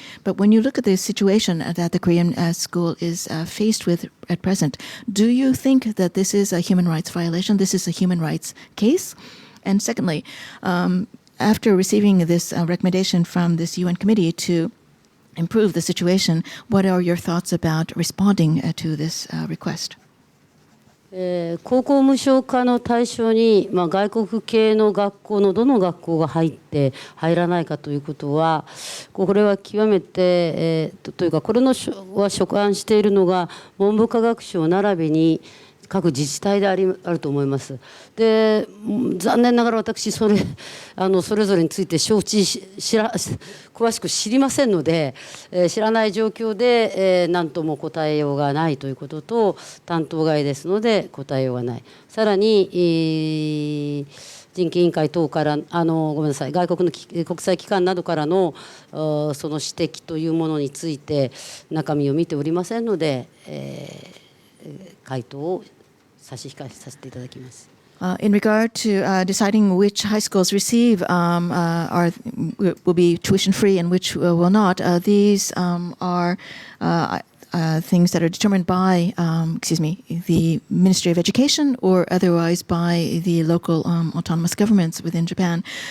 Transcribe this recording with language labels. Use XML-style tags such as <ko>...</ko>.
<en>But when you look at the situation that the Korean school is faced with at present, do you think that this is a human rights violation? This is a human rights case? And secondly, after receiving this recommendation from this UN committee to improve the situation, what are your thoughts about responding to this request?</en> <ja>高校無償化の対象に、外国系の学校のどの学校が入って入らないかということは、これは極めて、というかこれのは所管しているのが文部科学省並びに各自治体であると思います。で、残念ながら私それぞれについて詳しく知りませんので、知らない状況で何とも答えようがないということと、担当外ですので答えようがない。さらに、人権委員会等からごめんなさい、外国の国際機関などからのその指摘というものについて中身を見ておりませんので、回答を差し控えさせていただきます。</ja> <en>In regard to deciding which high schools receive will be tuition free and which will not, these are things that are determined by, the Ministry of Education or otherwise by the local autonomous governments within Japan.</en>